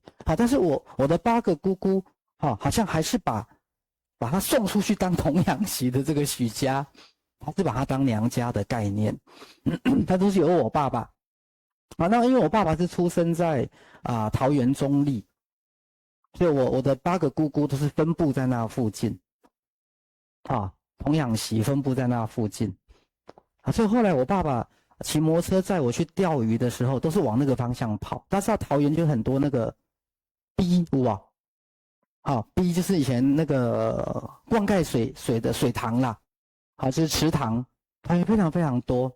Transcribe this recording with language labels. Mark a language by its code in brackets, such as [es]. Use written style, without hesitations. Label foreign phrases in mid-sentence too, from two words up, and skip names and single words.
[zh] 好，但是我的8個姑姑，好像還是把他送出去當童養媳的這個許家，還是把他當娘家的概念，他都是由我爸爸。那因為我爸爸是出生在桃園中壢，所以我的8個姑姑都是分布在那附近。童養媳分布在那附近，所以後來我爸爸騎摩托車載我去釣魚的時候，都是往那個方向跑。大家知道桃園就很多那個 B 屋B 就是以前那個灌溉水的水塘啦，就是池塘，桃園非常非常多。